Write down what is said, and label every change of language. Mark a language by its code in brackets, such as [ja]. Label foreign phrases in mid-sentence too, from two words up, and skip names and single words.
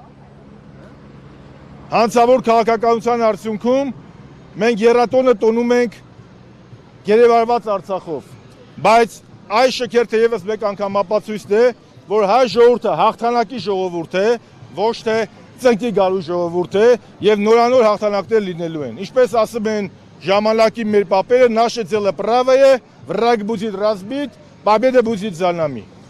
[hy] հանցավոր քաղաքականության արդյունքում մենք եռատոնը տոնում ենք գերեվարված Արցախով, բայց այս շքերթը եւս մեկ անգամ ապացույց է, որ հայ ժողովուրդը հաղթանակի ժողովուրդ է, ոչ թե ծնկի գալու ժողովուրդ է եւ նորանոր հաղթանակներ լինելու են։ Ինչպես ասում են ժամանակի մեր պապերը, [ru] naše дело правое, враг будет разбит, победа будет за нами։